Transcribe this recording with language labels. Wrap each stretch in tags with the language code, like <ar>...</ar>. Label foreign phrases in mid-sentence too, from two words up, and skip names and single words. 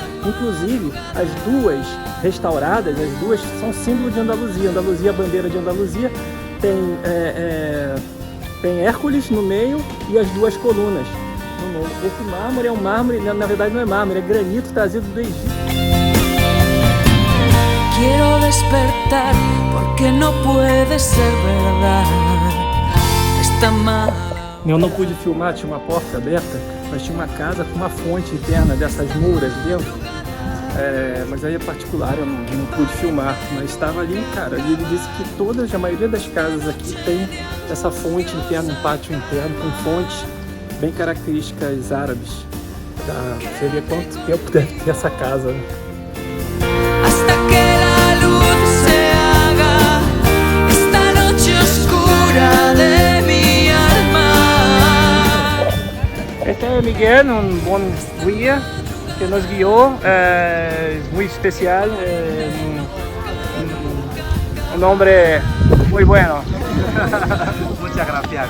<pt>Inclusive, as duas restauradas, as duas são símbolo de Andaluzia. Andaluzia, a bandeira de Andaluzia, tem Hércules no meio e as duas colunas no meio. Esse mármore é um mármore, na verdade não é mármore, é granito trazido do Egito.</pt> <es>Quiero despertar porque no puede ser verdad. Esta mala.</es> <pt>Eu não pude filmar, tinha uma porta aberta, mas tinha uma casa com uma fonte interna dessas mouras dentro. Mas aí é particular, eu não pude filmar, mas estava ali, cara, e ele disse que a maioria das casas aqui tem essa fonte interna, um pátio interno com fontes bem características árabes. Você vê quanto tempo deve ter essa casa, né?</pt> <es>Hasta que la luz se haga esta noche oscura de mi alma.</es> <pt>Este é Miguel, um bom guia que nos guiou, muito especial, um homem muito bueno.</pt> <es>Muchas gracias.</es>